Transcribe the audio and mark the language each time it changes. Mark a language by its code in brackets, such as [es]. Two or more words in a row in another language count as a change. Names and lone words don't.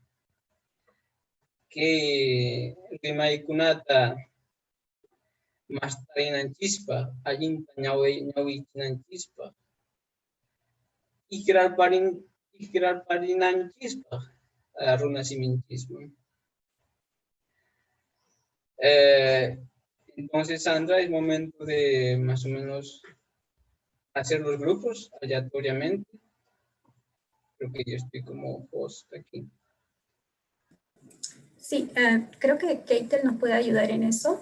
[qu] Kay rimaykunata mastarinanchispaq, allinta ñawichinanchispaq, ikrarparinanchispaq runa siminchisman. [es] Entonces, Sandra, es momento de más o menos hacer los grupos aleatoriamente. Creo que yo estoy como host aquí. Sí, creo que Keitel nos puede ayudar en eso.